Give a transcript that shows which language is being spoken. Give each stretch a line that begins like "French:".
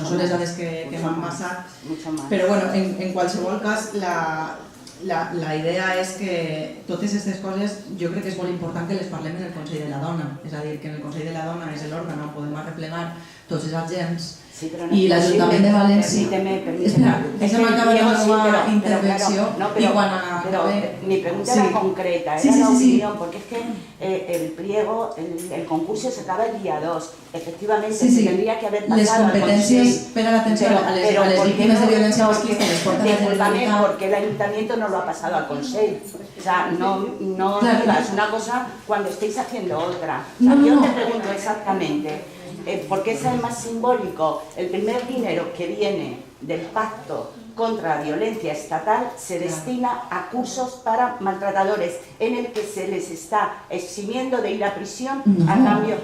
Catalan: Són les dades que m'han passat. Però en qualsevol cas, la idea és que totes aquestes coses jo crec que és molt important que les parlem en el Consell de la Dona. És a dir, que en el Consell de la Dona és l'òrgan on podem arreplegar tots els agents i l'Ajuntament de València... Espera, deixa'm acabar la meva intervenció y quan acabe...
Spanish: Mi pregunta era concreta, era la opinión, porque es que el pliego, el concurso se acaba el día 2. Efectivamente, se tendría que haber pasado al Consell.
Catalan: Les competències per a l'atenció a les víctimes de violència masclista les porta la Generalitat.
Spanish: Porque el Ayuntamiento no lo ha pasado al Consell. O sea, no digas una cosa cuando estéis haciendo otra. Yo te pregunto exactamente... porque es el más simbólico. El primer dinero que viene del pacto contra la violencia estatal se destina a cursos para maltratadores, en el que se les está eximiendo de ir a prisión a cambio...